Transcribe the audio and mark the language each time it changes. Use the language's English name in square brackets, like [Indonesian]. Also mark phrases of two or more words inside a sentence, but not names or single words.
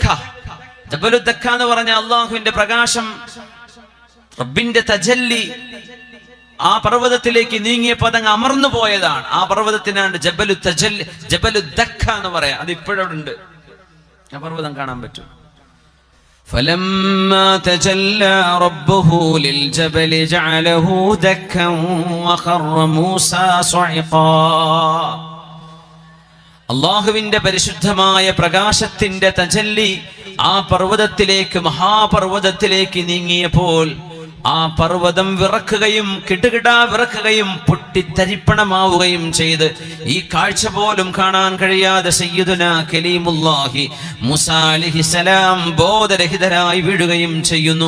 [Malayalam] ജബലുദ്ദക്ക എന്ന് പറഞ്ഞ അള്ളാഹുവിന്റെ പ്രകാശം, റബ്ബിന്റെ തജല്ലി ആ പർവ്വതത്തിലേക്ക് നീങ്ങിയപ്പോ അതങ്ങ് അമർന്നു പോയതാണ്. ആ പർവ്വതത്തിനാണ് ജബലുദ്ദക്ക എന്ന് പറയാ. അത് ഇപ്പോഴവിടെ ഉണ്ട്. ആ പർവ്വതം കാണാൻ പറ്റും. [Arabic] فلما تجلى ربه للجبل جعله دكا وخر موسى صعقا. [Malayalam] അള്ളാഹുവിന്റെ പരിശുദ്ധമായ പ്രകാശത്തിന്റെ തജല്ലി ആ പർവ്വതത്തിലേക്ക്, മഹാപർവ്വതത്തിലേക്ക് നീങ്ങിയപ്പോൾ ആ പർവ്വതം വിറക്കുകയും കിടുകിടാ വിറക്കുകയും പൊട്ടിത്തരിപ്പണമാവുകയും ചെയ്ത് ഈ കാഴ്ച പോലും കാണാൻ കഴിയാതെ [Arabic] سيدنا كليم الله موسى عليه السلام [Malayalam] ബോധരഹിതരായി വീഴുകയും ചെയ്യുന്നു.